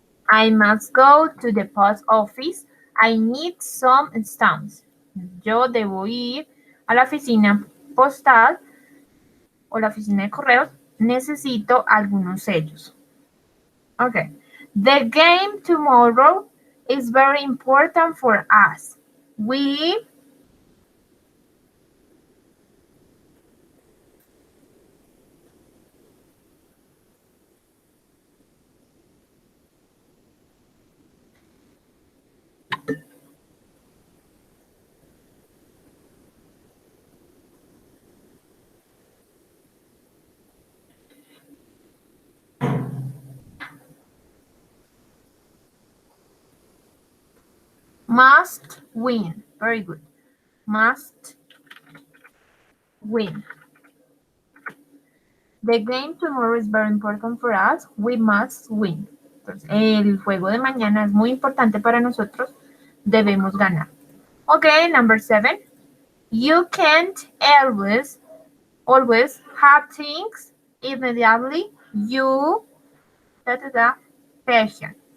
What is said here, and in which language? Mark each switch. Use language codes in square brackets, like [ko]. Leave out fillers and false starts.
[en] I must go to the post office. I need some stamps. [es] Yo debo ir a la oficina postal o la oficina de correos. Necesito algunos sellos. [en] Okay. The game tomorrow is very important for us. We must win. Very good. Must win. The game tomorrow is very important for us. We must win. [es] Entonces, el juego de mañana es muy importante para nosotros. Debemos ganar. [en] Okay, number 7. You can't always have things immediately. You patient.